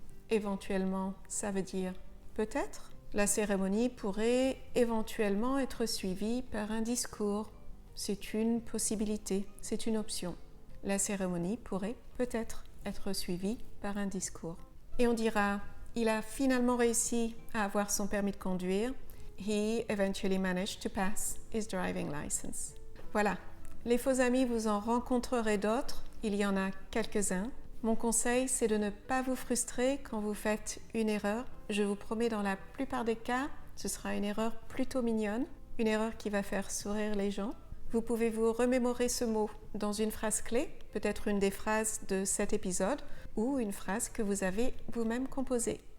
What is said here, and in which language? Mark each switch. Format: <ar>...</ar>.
<fr>Éventuellement, ça veut dire peut-être. La cérémonie pourrait éventuellement être suivie par un discours. C'est une possibilité, c'est une option. La cérémonie pourrait peut-être être suivie par un discours. Et on dira, il a finalement réussi à avoir son permis de conduire.</fr> <en>He eventually managed to pass his driving license.</en> <fr>Voilà, les faux amis, vous en rencontrerez d'autres. Il y en a quelques-uns. Mon conseil, c'est de ne pas vous frustrer quand vous faites une erreur. Je vous promets, dans la plupart des cas, ce sera une erreur plutôt mignonne, une erreur qui va faire sourire les gens. Vous pouvez vous remémorer ce mot dans une phrase clé, peut-être une des phrases de cet épisode, ou une phrase que vous avez vous-même composée.</fr>